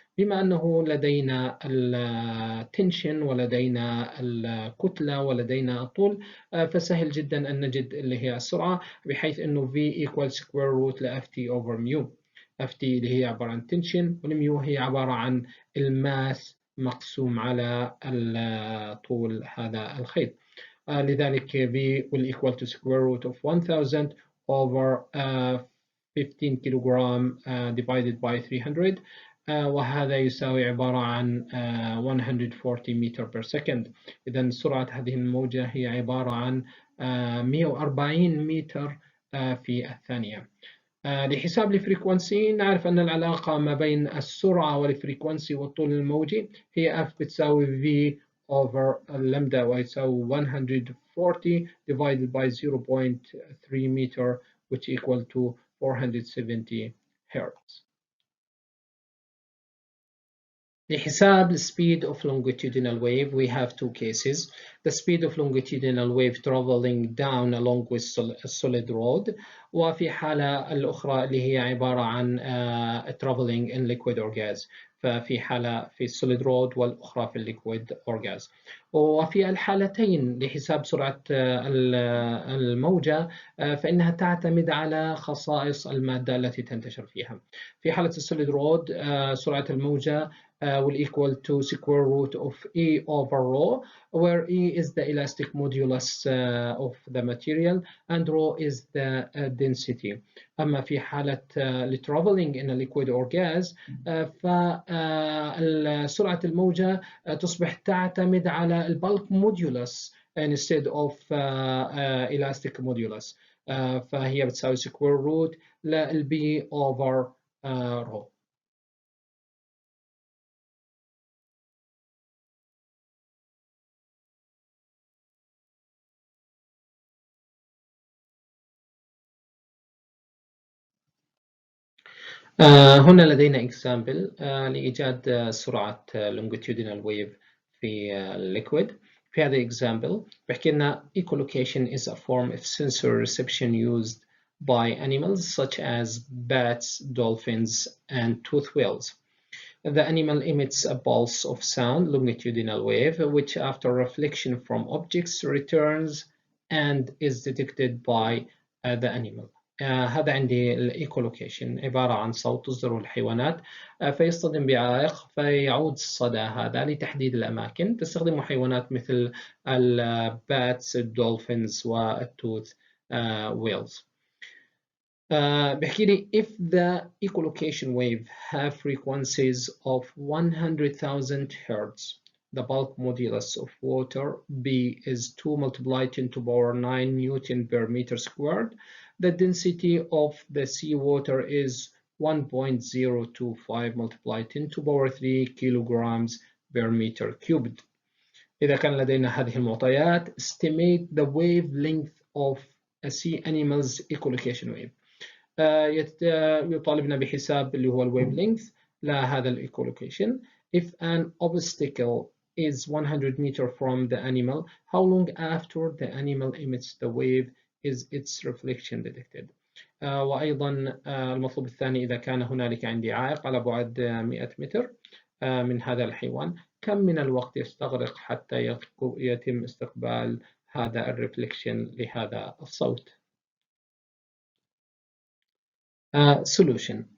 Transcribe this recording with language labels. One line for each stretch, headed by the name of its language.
Arabic: بما أنه لدينا التنشن ولدينا الكتلة ولدينا الطول، فسهل جدا أن نجد اللي هي السرعة، بحيث أنه
English: V equals square root ل FT over mu.
Arabic: FT اللي هي عبارة عن تنشن، والميو هي عبارة عن الماس مقسوم على طول هذا الخيط. لذلك
English: V will equal to square root of 1000 over 15 كيلوغرام divided by 300،
Arabic: وهذا يساوي عبارة عن
English: 140 متر per second.
Arabic: إذا سرعة هذه الموجة هي عبارة عن 140 متر في الثانية. لحساب الفريكونسي نعرف أن العلاقة ما بين السرعة والفريكونسي والطول الموجي هي F بتساوي V over lambda، ويساوي 140 divided by 0.3 meter
English: which equal to
Arabic: 470 Hertz. لحساب
English: the speed of longitudinal wave we have two cases. The speed of longitudinal wave traveling down along with a solid rod،
Arabic: وفي حالة الأخرى اللي هي عبارة عن
English: traveling in liquid or gas،
Arabic: ففي حالة في السوليد رود والأخرى في الليكويد أور غاز. وفي الحالتين لحساب سرعة الموجة فإنها تعتمد على خصائص المادة التي تنتشر فيها. في حالة السوليد رود سرعة الموجة
English: will equal to square root of E over rho, where E is the elastic modulus of the material and rho is the density.
Arabic: أما في حالة
English: traveling in a liquid or gas
Arabic: فسرعة الموجة تصبح تعتمد على البulk modulus
English: instead of elastic modulus،
Arabic: فهي بتساوي square root للB over rho. هنا لدينا example لإيجاد سرعة longitudinal wave في liquid. في هذا
English: example
Arabic: بحكي لنا
English: echolocation is a form of sensory reception used by animals such as bats, dolphins, and toothed whales. The animal emits a pulse of sound, longitudinal wave, which after reflection from objects returns and is detected by the animal.
Arabic: هذا عندي الايكولوكيشن عبارة عن صوت تصدره الحيوانات فيصطدم بعائق فيعود الصدى هذا لتحديد الأماكن. تستخدمه حيوانات مثل الباتس، الدولفينز، والتوث ويلز. بيحكي لي
English: if the echolocation wave have frequencies of 100,000 Hertz, the bulk modulus of water B is 2 multiplied 10 to the power 9 Newton per meter squared. The density of the seawater is 1.025 multiplied 10 to the power 3 kilograms per meter cubed.
Arabic: إذا كان لدينا هذه المعطيات
English: estimate the wavelength of a sea animal's echolocation wave.
Arabic: يطالبنا بحساب اللي هو الويف لينث لهذا الايكولوكيشن.
English: If an obstacle is 100 meters from the animal, how long after the animal emits the wave is its reflection detected?
Arabic: وأيضا المطلوب الثاني إذا كان هنالك عندي عائق على بعد 100 متر من هذا الحيوان، كم من الوقت يستغرق حتى يتم استقبال هذا الريفليكشن لهذا الصوت؟ solution.